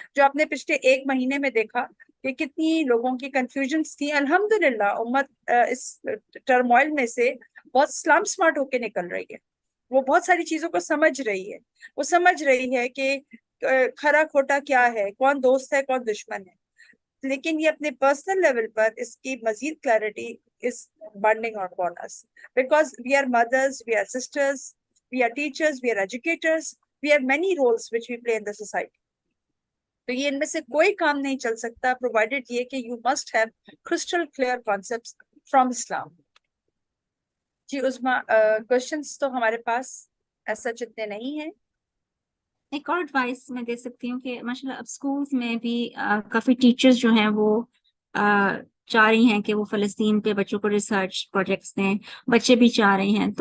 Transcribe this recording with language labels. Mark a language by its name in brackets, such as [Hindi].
[Urdu] جو آپ نے پچھلے 1 مہینے میں دیکھا کہ کتنی لوگوں کی کنفیوژنس تھی, الحمدللہ امت اس ٹرموائل میں سے بہت اسلام سمارٹ ہو کے نکل رہی ہے. وہ بہت ساری چیزوں کو سمجھ رہی ہے. وہ سمجھ رہی ہے کہ کھرا کھوٹا کیا ہے, کون دوست ہے کون دشمن ہے. لیکن یہ اپنے پرسنل لیول پر اس کی مزید clarity [English] is binding upon us because we are mothers, we are sisters, we are teachers, we are educators, we have many roles which we play in the society. [Urdu] تو یہ ان میں سے کوئی کام نہیں چل سکتا provided یہ کہ [English] you must have crystal clear concepts from Islam. [Urdu] جی Uzma, questions تو ہمارے پاس ایسا اتنے نہیں ہیں. ایک اور ایڈوائس میں دے سکتی ہوں کہ ماشاءاللہ اب اسکولس میں بھی کافی ٹیچرز جو ہیں وہ چاہ رہی ہیں کہ وہ فلسطین پہ بچوں کو ریسرچ پروجیکٹس دیں, بچے بھی چاہ رہے ہیں.